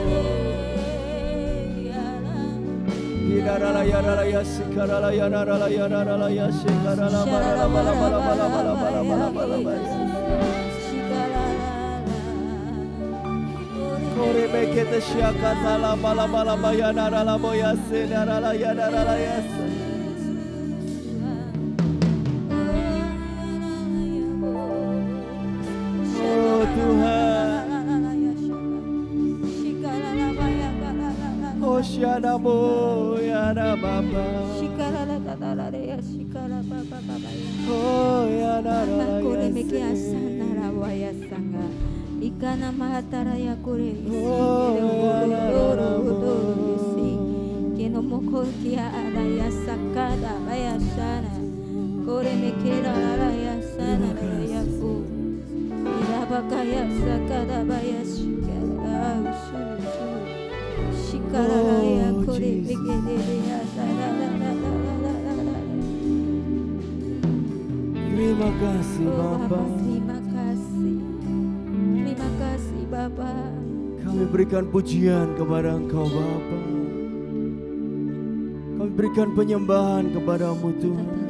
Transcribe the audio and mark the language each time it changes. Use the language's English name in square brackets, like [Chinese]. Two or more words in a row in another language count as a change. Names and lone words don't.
[Indonesian] Yarala yarala yasikarala yarala yarala yasikarala bala bala bala bala bala bala bala bala. Kore mekete shiakata la bala bala baya yarala boya se yarala yarala yas. Oh Tuhan, oh Shana boya baba. Oh ya narala yas. Ikana mahatara ya kure keno moko kia ada ya sakada baya sana kore mekera ya sana ya ku irabaka ya sakada baya shikara shikara ya kore mekere ya sana. Terima kasih Bapa. Terima kasih Bapa. Kami berikan pujian kepada Engkau Bapa. Kami berikan penyembahan kepadamu Tuhan.